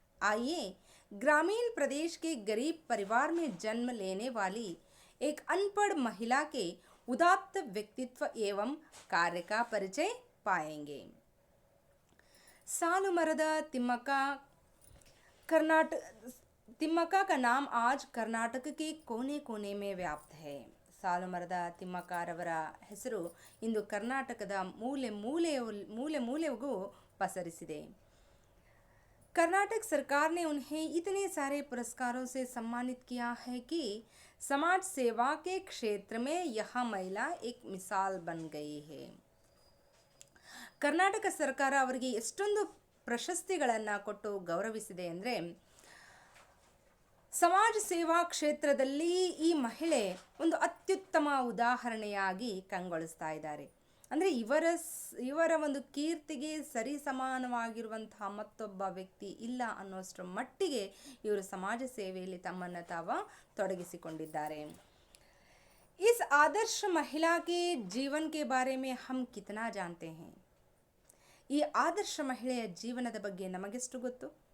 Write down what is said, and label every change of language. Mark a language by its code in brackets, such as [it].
[hi] आइए ग्रामीण प्रदेश के गरीब परिवार में जन्म लेने वाली एक अनपढ़ महिला के उदात्त व्यक्तित्व एवं कार्य का परिचय पाएंगे। सालुमರದ तिम्मक्का का नाम आज कर्नाटक के कोने कोने में व्याप्त है। [kn] ಸಾಲುಮರದ ತಿಮ್ಮಕ್ಕರವರ ಹೆಸರು ಇಂದು ಕರ್ನಾಟಕದ ಮೂಲೆ ಮೂಲೆಗೂ ಪಸರಿಸಿದೆ। [hi] कर्नाटक सरकार ने उन्हें इतने सारे पुरस्कारों से सम्मानित किया है कि समाज सेवा के क्षेत्र में यह महिला एक मिसाल बन गई है। [kn] ಕರ್ನಾಟಕ ಸರ್ಕಾರ ಅವರಿಗೆ ಎಷ್ಟೊಂದು ಪ್ರಶಸ್ತಿಗಳನ್ನು ಕೊಟ್ಟು ಗೌರವಿಸಿದೆ ಅಂದರೆ, ಸಮಾಜ ಸೇವಾ ಕ್ಷೇತ್ರದಲ್ಲಿ ಈ ಮಹಿಳೆ ಒಂದು ಅತ್ಯುತ್ತಮ ಉದಾಹರಣೆಯಾಗಿ ಕಂಗೊಳಿಸ್ತಾ ಇದ್ದಾರೆ। ಅಂದರೆ ಇವರ ಒಂದು ಕೀರ್ತಿಗೆ ಸರಿ ಸಮಾನವಾಗಿರುವಂತಹ ಮತ್ತೊಬ್ಬ ವ್ಯಕ್ತಿ ಇಲ್ಲ ಅನ್ನೋಷ್ಟರ ಮಟ್ಟಿಗೆ ಇವರು ಸಮಾಜ ಸೇವೆಯಲ್ಲಿ ತಮ್ಮನ್ನು ತಾವು ತೊಡಗಿಸಿಕೊಂಡಿದ್ದಾರೆ। [hi] इस आदर्श महिला के जीवन के बारे में हम कितना जानते हैं। [kn] ಈ ಆದರ್ಶ ಮಹಿಳೆಯ ಜೀವನದ ಬಗ್ಗೆ ನಮಗೆಷ್ಟು ಗೊತ್ತು?